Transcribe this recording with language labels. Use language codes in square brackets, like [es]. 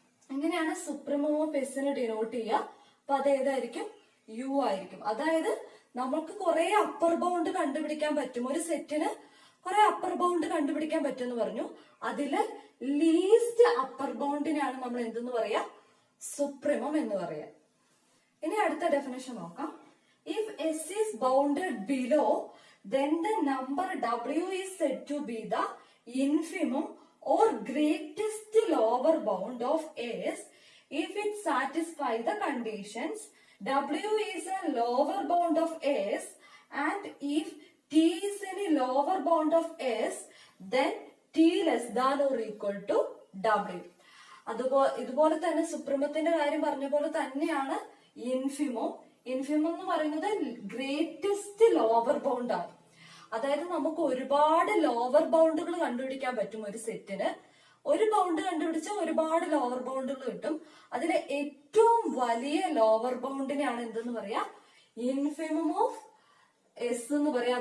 [ml] ഇങ്ങനെയാണ് supremum of എസിനെ denote ചെയ്യുക. അപ്പൊ അത് ഏതായിരിക്കും? യു ആയിരിക്കും. അതായത് നമുക്ക് കുറെ അപ്പർ ബൗണ്ട് കണ്ടുപിടിക്കാൻ പറ്റും. ഒരു സെറ്റിന് കുറെ അപ്പർ ബൗണ്ട് കണ്ടുപിടിക്കാൻ പറ്റും എന്ന് പറഞ്ഞു. അതില് ലീസ്റ്റ് അപ്പർ ബൗണ്ടിനാണ് നമ്മൾ എന്തെന്ന് പറയാ? സുപ്രീമം എന്ന് പറയാം. ഇനി അടുത്ത ഡെഫിനേഷൻ നോക്കാം. [en] If S is bounded below then the number W is said to be the infimum or greatest lower bound of S if it satisfies the conditions. W is a lower bound of S and if T is any lower bound of S then T less than or equal to W. [ml] ഇതുപോലെ തന്നെ സുപ്രീമത്തിന്റെ കാര്യം പറഞ്ഞ പോലെ തന്നെയാണ് infimum. Infimum എന്ന് പറയുന്നത് greatest lower bound ആണ്. അതായത് നമുക്ക് ഒരുപാട് ലോവർ ബൗണ്ടുകൾ കണ്ടുപിടിക്കാൻ പറ്റും ഒരു സെറ്റിന്. ഒരു ബൗണ്ട് കണ്ടുപിടിച്ചാൽ ഒരുപാട് ലോവർ ബൗണ്ടുകൾ കിട്ടും. അതിലെ ഏറ്റവും വലിയ ലോവർ ബൗണ്ടിനെയാണ് എന്തെന്ന് പറയാ, ഇൻഫിമം ഓഫ് എസ് എന്ന് പറയാം.